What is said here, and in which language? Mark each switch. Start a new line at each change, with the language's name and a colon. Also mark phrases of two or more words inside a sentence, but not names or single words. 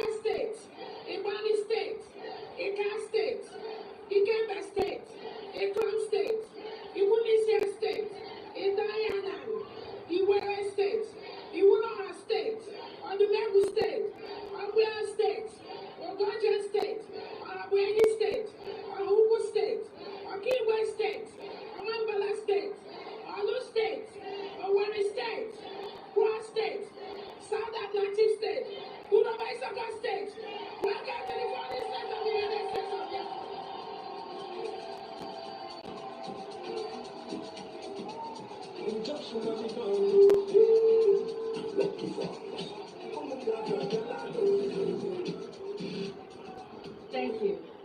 English: State, Ibani State, Ika State, Ikembe State, Ekron State, Iwunisia State, Idayanan, Iwere State, Iwunora State, Odumegu State, Ogbia State, Ogoja State, Orabueze State, Ohubu State, Okigwe State, Omambala State, Olu State, Owerri State, Kwa State, South Atlantic State, Unobaisaka State, welcome to the 40 states of the United States of America. Thank you.